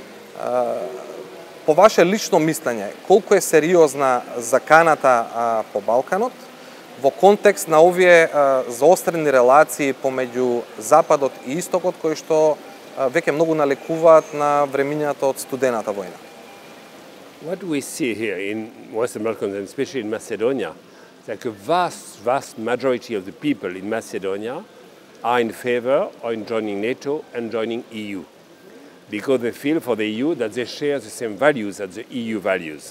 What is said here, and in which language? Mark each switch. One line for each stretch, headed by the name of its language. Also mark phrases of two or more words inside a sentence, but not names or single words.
Macedonian: По ваше лично мислење, колку е сериозна заканата по Балканот во контекст на овие заострени релации помеѓу Западот и Истокот, кои што веќе многу налекуваат на времињата од студената војна?
English: What we see here in Western Balkans, and especially in Macedonia, like a vast majority of the people in Macedonia are in favor of joining NATO and joining EU, because they feel for the EU that they share the same values as the EU values.